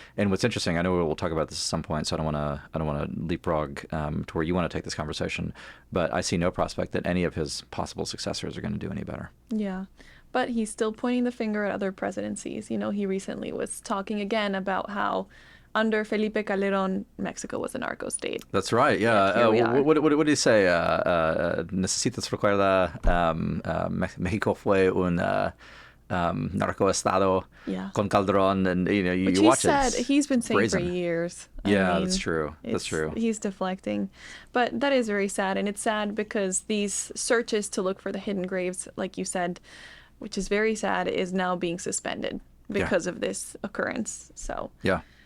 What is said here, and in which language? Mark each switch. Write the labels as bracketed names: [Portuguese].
[English] And what's interesting, I know we'll talk about this at some point, so I don't want to leapfrog to where you want to take this conversation. But I see no prospect that any of his possible successors are going to do any better. Yeah. But he's still pointing the finger at other presidencies. He recently was talking again about how under Felipe Calderón, Mexico was a narco state. That's right, yeah. What did he say? [Spanish] Necesitas recordar, México fue un narcoestado con Calderón, [English] and you watch it. He's been saying for years. Yeah, that's true. That's true. He's deflecting. But that is very sad, and it's sad because these searches to look for the hidden graves, like you said, which is very sad, is now being suspended because of this occurrence. So yeah.